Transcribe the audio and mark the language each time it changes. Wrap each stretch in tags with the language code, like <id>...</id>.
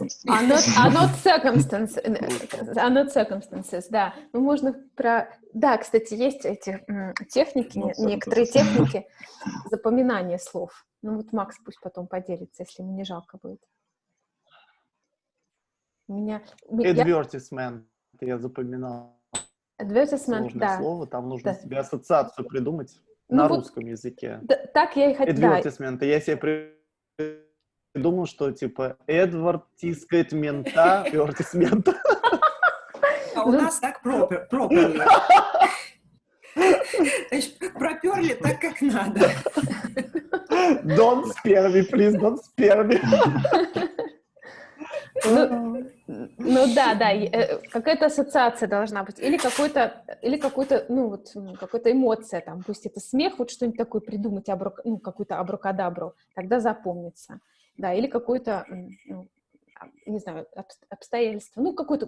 <en>are not circumstances,</en> <ru>да. Ну, можно Да, кстати, есть эти техники, некоторые техники запоминания слов. Ну, вот Макс пусть потом поделится, если ему не жалко будет. Advertisement я запоминал.</ru> <en>Advertisement,</en> <ru>сложное да. слово, там нужно себе ассоциацию придумать Ну, на вот, русском языке. Так я и хотела.</ru> <en>Advertisement.</en> <ru>Я себе придумал, что типа Эдвард тискает мента, advertisement. А у нас так проперли. Значит, проперли так, как надо.</ru> <en>Don't spare me, please, don't spare me.</en> <ru>Ну да, какая-то ассоциация должна быть. Или какой-то, ну вот, какая-то эмоция, там, пусть это смех, вот что-нибудь такое придумать, какую-то абракадабру, тогда запомнится. Да, или какой-то, не знаю, обстоятельство, ну, какой-то...</ru>